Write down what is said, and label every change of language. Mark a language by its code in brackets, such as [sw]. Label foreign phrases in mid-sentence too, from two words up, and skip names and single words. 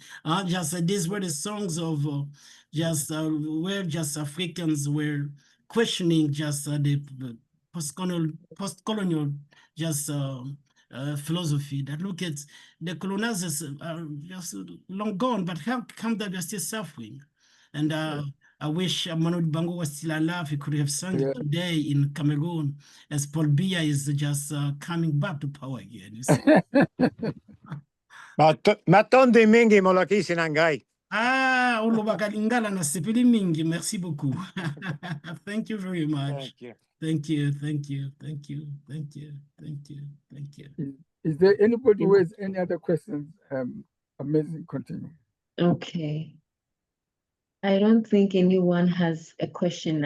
[en] These were the songs of where just Africans were questioning just the post-colonial just philosophy that look at the colonizers are just long gone, but how come that they're still suffering? And I wish Manu Bango was still alive. He could have sung it today in Cameroon, as Paul Biya is just coming back to power again. You see? [ln] Matonde mingi molakisi nangai. Ah, Olobaka Lingala na sepeli mingi. [fr] Merci beaucoup. [en] Thank you very much. Thank you. Is there anybody who has any other questions? Amazing, continue. Okay. I don't think anyone has a question now.